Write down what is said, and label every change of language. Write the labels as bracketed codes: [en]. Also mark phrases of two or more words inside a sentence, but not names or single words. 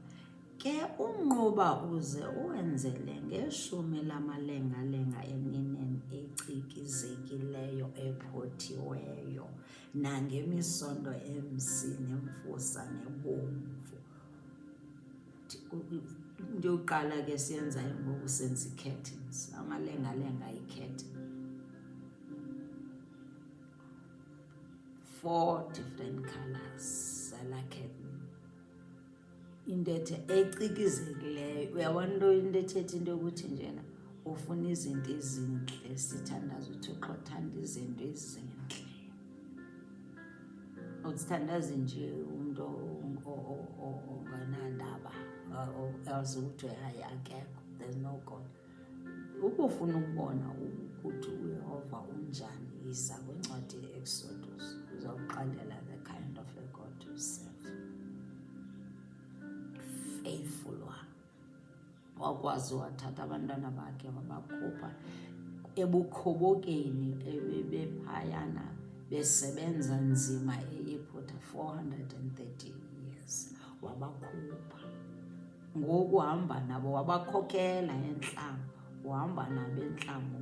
[xh] Ke umnqoba uze uwenzele ngeshumi lamalenga-lenga emineni ecikizekileyo ephothiweyo nangemisondo nemfusa nebomvu. Into yokuqala ke siyenzayo ngoku senza ii-curtains, amalenga-lenga yi-curtain. [en] 4 different colors [xh] zala curtain. Into ecikizekileyo. Uyabona into ethetha into yokuthi njena ufuna izinto ezintle, sithandaza uThixo uthanda izinto ezintle. Usithandazi nje umntu onganandaba else ukuthi hayi akekho, [en] there's no God. [xh] Ukufuna ukubona ukuthi uYehova unjani, yiza kwincwadi ye-Exodus, uzawuqalela [en] the kind of a God you serve. Faithful one. [xh] Wakwazi wathatha abantwana bakhe wabakhupha ebukhobokeni ebephayana besebenza nzima eYiphuta 430 years, wabakhupha. Ngoku uhamba nabo, wabakhokela entlango, uhamba nabo entlango.